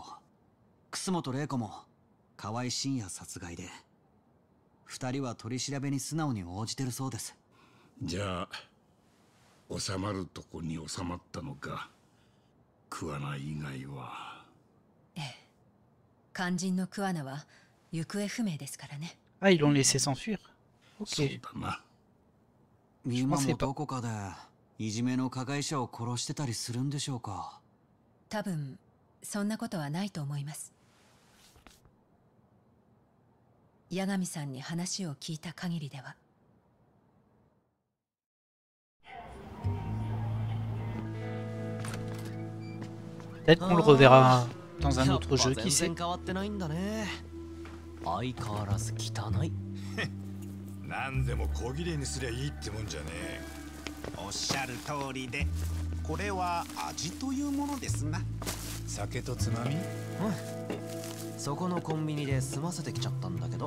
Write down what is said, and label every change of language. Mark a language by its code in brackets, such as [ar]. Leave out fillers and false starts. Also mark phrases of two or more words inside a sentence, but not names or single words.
[ja] 楠本玲子も河合真也殺害で、二人は取り調べに素直に応じてるそうです。じゃあ収まるとこに収まったのか。桑名以外は。ええ、肝心の桑名は行方不明ですからね。 [fr] Ah, ils l'ont laissé s'enfuir. Ok. [ja] そうだな。今もどこかでいじめの加害者を殺してたりするんでしょうか。多分そんなことはないと思います。八神さんに話を聞いた限りでは。 [fr] Peut-être qu'on le reverra dans un autre jeu, qui sait. [ja] 変わってないんだね。相変わらず汚い。何でも小切れにすりゃいいってもんじゃねえ。おっしゃる通りで、これは味というものですな。酒とつまみ？そこのコンビニで済ませてきちゃったんだけど。